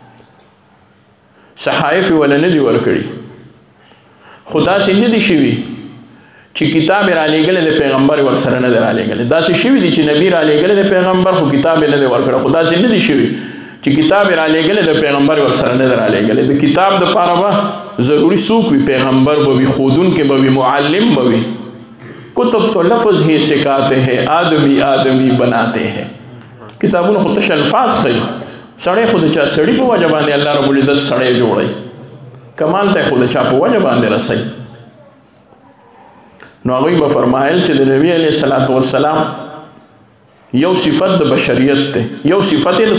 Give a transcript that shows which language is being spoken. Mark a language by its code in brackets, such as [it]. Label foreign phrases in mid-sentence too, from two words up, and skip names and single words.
[ps] صحایف یې وله نه دي ورکړي خو داسې نه دي شوي چې کتاب یې رالیږلی د پیغمبر یې ورسره نه دی رالیږلی داسې شوي دي چې نبي رالیږلی د پیغمبر خو کتاب یې نه دی ورکړی خو داسې نه دي شوي چې کتاب یې رالیږلی د پیغمبر یې ورسره نه دی رالیږلی د کتاب دپاره به ضروري څوک وي پیغمبر به وي ښودونکی به وي معلم به وي [ur] کتب تو لفظ ہی سکھاتے ہیں آدمی آدمی بناتے ہیں [ps] کتابونه خو تش الفاظ ښیي سړی خو د چا سړي په وجه باندې الله [ar] رب العزت [ps] سړی جوړوي کمال ته خو د چا په وجه باندې رسوي نو هغوی به فرمایل چې د نبي [ar] علیه الصلاة والسلام [ps] یو صفت د بشریت دی یو صفت یې د